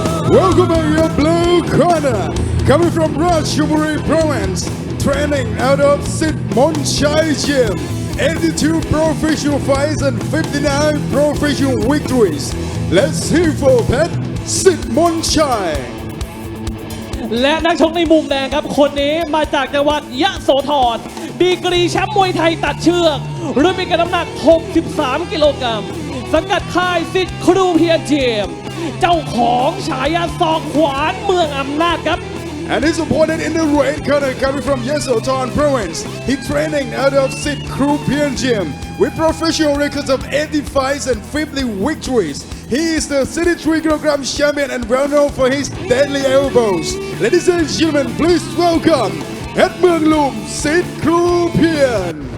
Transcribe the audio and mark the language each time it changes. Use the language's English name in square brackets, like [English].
[English] Welcome to your blue corner, coming from Ratchaburi province, training out of Sit Monchai Gym, 82 professional fights and 59 professional victories. Let's hear for Pet Sit Monchai. [Thai] และนักชกในมุมแดงครับคนนี้มาจากจังหวัดยะโสธรดีกรีแชมป์มวยไทยตัดเชือกรุ่นมีกันน้ำหนัก63กิโลกรัมสังกัดค่ายสิทธิ์ครูเพียรเจียมเจ้าของฉายาศอกขวานเมืองอำนาจครับ [English] And his opponent in the red corner coming from Yasothon province. He's training out of Sit Krupian Gym with professional records of 80 fights and 50 victories. He is the 73 kg champion and well known for his deadly elbows. Ladies and gentlemen, please welcome Pet Muang Lum, Sit Krupian.